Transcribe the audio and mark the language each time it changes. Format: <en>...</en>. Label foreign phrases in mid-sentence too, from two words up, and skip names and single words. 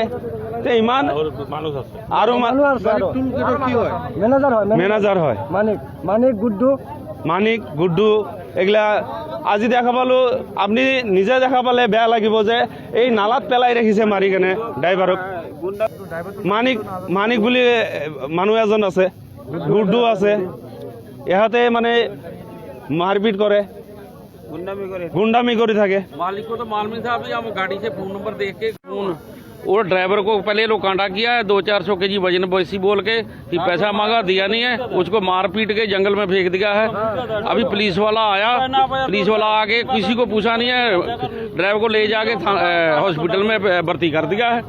<as>ইমান আৰু মেনেজাৰ হয় মানিক গুড্ডু এগুলা। আজি দেখা পালোঁ, আপুনি নিজে দেখা পালে বেয়া লাগিব যে এই নালাত পেলাই ৰাখিছে মাৰি কেনে ড্ৰাইভাৰক। মানিক বুলি মানুহ এজন আছে, গুড্ডু আছে, ইহঁতে মানে মাৰপিট কৰে, গুণ্ডামি কৰি থাকে।</as> <hi>मालिक को तो मालूम था, अभी हम गाड़ी से</hi> <en>phone number</en> <hi>देख के फोन और ड्राइवर को पहले लोग कांटा किया है, 200-400 केजी वजन वैसी बोल के कि पैसा मांगा, दिया नहीं है, उसको मार पीट के जंगल में फेंक दिया है। अभी पुलिस वाला आया, पुलिस वाला आके किसी को पूछा नहीं है, ड्राइवर को ले जाके हॉस्पिटल में भर्ती कर दिया है।</hi>